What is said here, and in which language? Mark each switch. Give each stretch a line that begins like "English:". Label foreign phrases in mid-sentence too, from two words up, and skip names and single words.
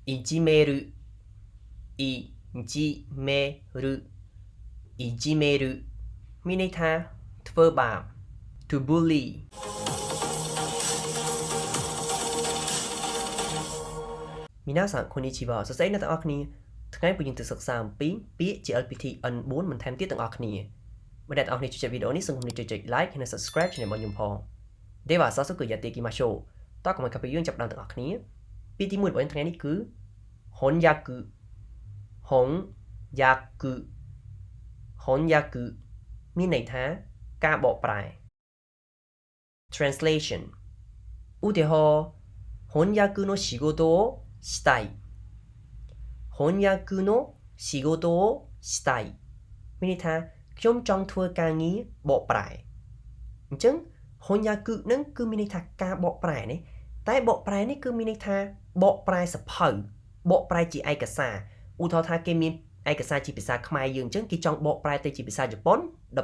Japanese: いじめるいじめるいじめる
Khmer: មានន័យថាធ្វើបាប
English: to bully
Japanese: 皆さんこんにちは
Khmer: សួស្តីអ្នកទាំងអស់គ្នាថ្ងៃនេះយើងទៅសិក្សាអំពីពាក្យ JLPT N4 បន្ថែមទៀតទាំងអស់គ្នាបើអ្នកទាំងអស់គ្នាចូលចិត្តវីដេអូនេះសូមចុច like ហើយនិង
English: subscribe channel
Khmer: របស់ខ្ញុំផង
Japanese: では早速やっていきましょう
Khmer: តោះកុំឲ្យកាពីយើងចាប់ដើមទាំងអស់គ្នាពាក្យទី1របស់យើងថ្ងៃនេះគឺ翻訳 មានន័យថាការបកប្រែ translation ឧទាហរណ៍
Japanese: 翻訳の仕事をしたい翻訳の仕事をしたい
Khmer: មានន័យថាខ្ញុំចង់ធ្វើការងារបកប្រែអញ្ចឹង翻訳នឹងគឺមានន័យថាការបកប្រែនេះតែ បកប្រែនេះគឺមានន័យថាបកប្រែសភៅបកប្រែជាឯកសារឧទាហរណ៍ថាគេមានឯកសារជាភាសាខ្មែរយើងអញ្ចឹងគេចង់បកប្រែទៅជាភាសាជប៉ុនដល់